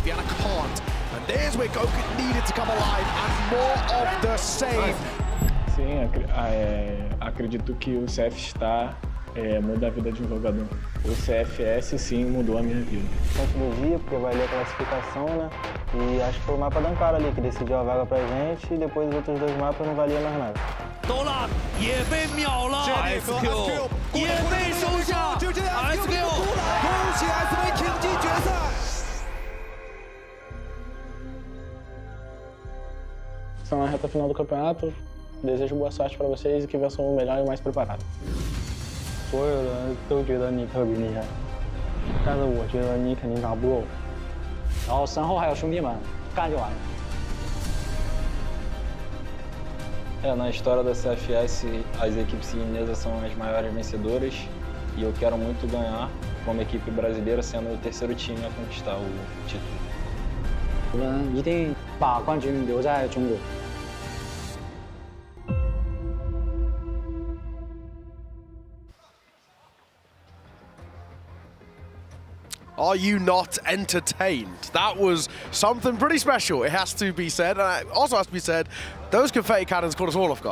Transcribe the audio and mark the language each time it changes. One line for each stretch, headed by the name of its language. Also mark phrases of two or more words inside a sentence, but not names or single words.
Portuguese: Sim, acredito que o CF está muda a vida de um jogador. O CFS sim mudou a minha vida. Tecnologia, porque vai ler a classificação, né? E acho que foi o mapa da Ankara ali que decidiu a vaga pra gente e depois os outros 2 mapas não valiam mais nada.
Chinese: 都了，也被秒了 ，SQ 也被收下 ，SQ 恭喜 SV 挺进决赛。
Portuguese: Estão na reta final do campeonato. Desejo boa sorte para vocês e que vençam o melhor e o mais preparado.
Chinese: 所有人都觉得你特别厉害，但是我觉得你肯定打不过我。然后身后还有兄弟们，干就完了。
Portuguese: na história da CFS, as equipes chinesas são as maiores vencedoras e eu quero muito ganhar como equipe brasileira, sendo o 3º time a conquistar o título.
Chinese: 我们一定把冠军留在中国。
English: Are you not entertained? That was something pretty special, it has to be said. And it also has to be said, those confetti cannons caught us all off guard.